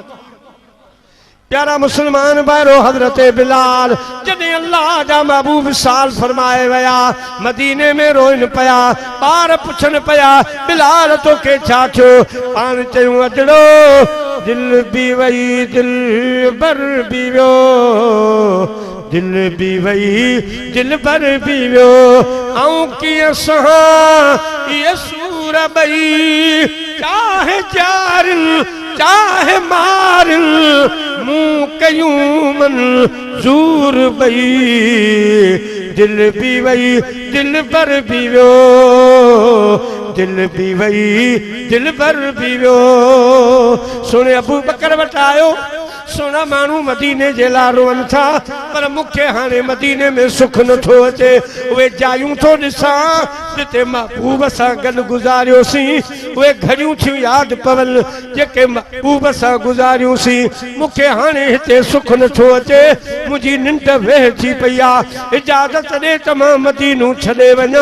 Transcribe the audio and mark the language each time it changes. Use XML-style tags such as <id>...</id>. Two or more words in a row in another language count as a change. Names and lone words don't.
<sd>प्यारा मुसलमान भाइरो हज़रत बिलाल जॾहिं अल्लाह जा महबूब साल फरमाए वया, मदीने में रोइन पया, ॿार पुछन पया बिलाल तोखे छा थियो, पाण चयूं अजड़ो दिल बि वई दिल बर बि वियो, दिल बि वई दिल बर बि वियो, ऐं कीअं सहां ये सूर बई, चाहे जारिन चाहे मारिन मुंह कयूं मंजूर बई, दिल बि वई दिल बर बि वियो, दिल बि वई दिल बर बि वियो। सुने अबू बकर वटि आयो, सोना मानू मदीने जे लाइ रोअनि था, पर मूंखे हाणे मदीने में सुख नथो अचे, उहे जायूं थो ॾिसां जिते महबूब सां गॾु गुज़ारियोसीं, उहे घड़ियूं थियूं यादि पवनि जेके महबूब सां गुज़ारियोसीं, मूंखे हाणे हिते सुख नथो अचे, मुंहिंजी निंड वेह थी पई आहे, इजाज़त ॾे त मां मदीनो छॾे वञा।</sd>